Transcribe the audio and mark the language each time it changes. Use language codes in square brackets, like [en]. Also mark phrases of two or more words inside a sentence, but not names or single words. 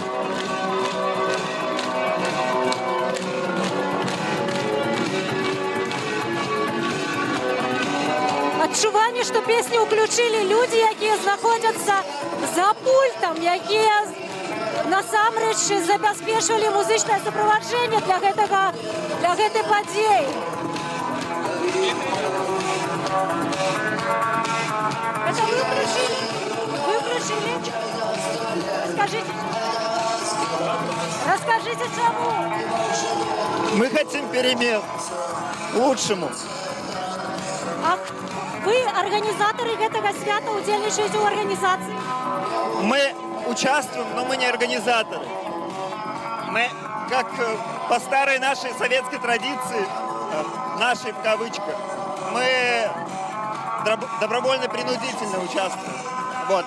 [be] Адчуванне, што песню ўключылі людзі, якія знаходзяцца за пультам, якія насамрэч забяспечвалі музычнае суправаджэнне для гэтай падзеі. Это вы ўключылі? Вы ўключылі? Расскажите, чаму? [ru] Мы хотим перемен к лучшему. А вы организаторы этого свята, [be] удзельнічаеце ў [ru] организации? Мы участвуем, но мы не организаторы. Мы, как по старой нашей советской традиции, нашей в кавычках, мы добровольно-принудительно участвуем. Вот.